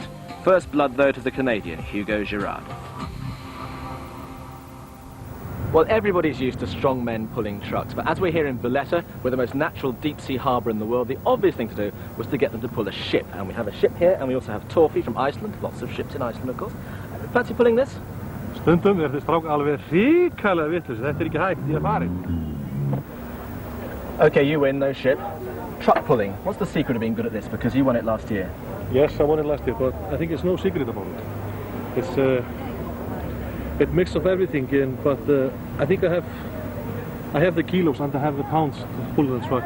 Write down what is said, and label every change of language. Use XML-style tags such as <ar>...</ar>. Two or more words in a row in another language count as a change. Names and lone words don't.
<en>First blood, though, to the Canadian, Hugo Girard. Well, everybody's used to strong men pulling trucks, but as we're here in Valletta, we're the most natural deep-sea harbour in the world, the obvious thing to do was to get them to pull a ship. And we have a ship here, and we also have Torfi from Iceland, lots of ships in Iceland, of course. Fancy pulling this?</en> <is>Stundum strák alveg ríkalega vitlaus, þetta ekki hægt, ég farið.</is> <en>Okay, you win, no ship. Truck pulling, what's the secret of being good at this? Because you won it last year. Yes, I won it last year, but I think there's no secret about it. It's a mix of everything, but I think I have the kilos and I have the pounds to pull the truck.</en>